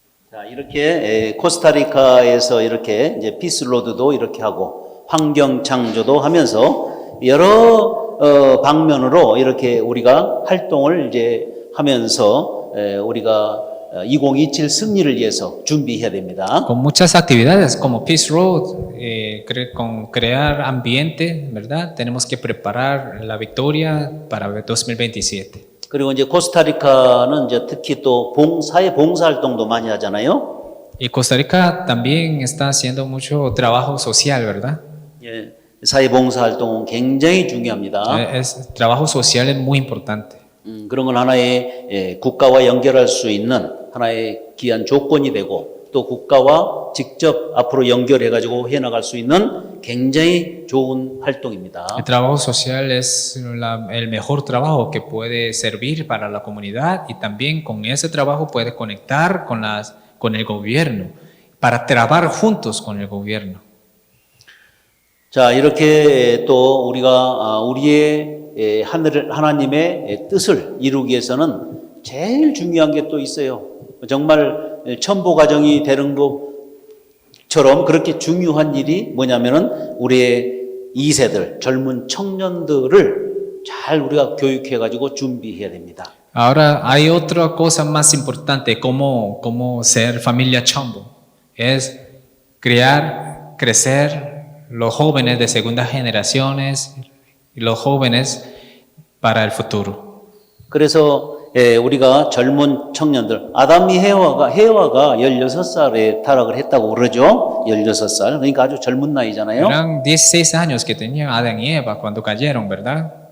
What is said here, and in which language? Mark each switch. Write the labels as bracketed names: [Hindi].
[Korean] 자, 이렇게 코스타리카에서 이렇게 이제 피스로드도 이렇게 하고 환경 창조도 하면서 여러 방면으로 이렇게 우리가 활동을 이제 하면서 우리가 2027 승리를 위해서 준비해야 됩니다. [Spanish] Con muchas actividades como Peace Road, con crear ambiente, ¿verdad? Tenemos que preparar la victoria para 2027. [Korean] 그리고 이제 코스타리카는 이제 특히 또 사회 봉사 활동도 많이 하잖아요. [Spanish] Y Costa Rica también está haciendo mucho trabajo social, ¿verdad? [Korean] 예, 사회 봉사 활동은 굉장히 중요합니다. [Spanish] Trabajo social es muy importante. [Korean] 그런 건 하나의 국가와 연결할 수 있는 하나의 귀한 조건이 되고 또 국가와 직접 앞으로 연결해 가지고 해 나갈 수 있는 굉장히 좋은 활동입니다. [Spanish] El trabajo social es el mejor trabajo que puede servir para la comunidad y también con ese trabajo puede conectar con el gobierno para trabajar juntos con el gobierno. [Korean] 자, 이렇게 또 우리가 우리의 하나님의 뜻을 이루기 위해서는 제일 중요한 게 또 있어요. 정말 첨보 과정이 되는 것처럼 그렇게 중요한 일이 뭐냐면은 우리의 2세들, 젊은 청년들을 잘 우리가 교육해 가지고 준비해야 됩니다. [Spanish] Ahora hay otra cosa más importante como ser familia chombo, es crecer los jóvenes de segundas generaciones y los jóvenes para el futuro. [Korean] 그래서 우리가 젊은 청년들, 아담이 헤와가 16살에 타락을 했다고 그러죠. 16살. 그러니까 아주 젊은 나이잖아요. [Spanish] Eran 16 años que tenían Adán y Eva cuando cayeron, ¿verdad?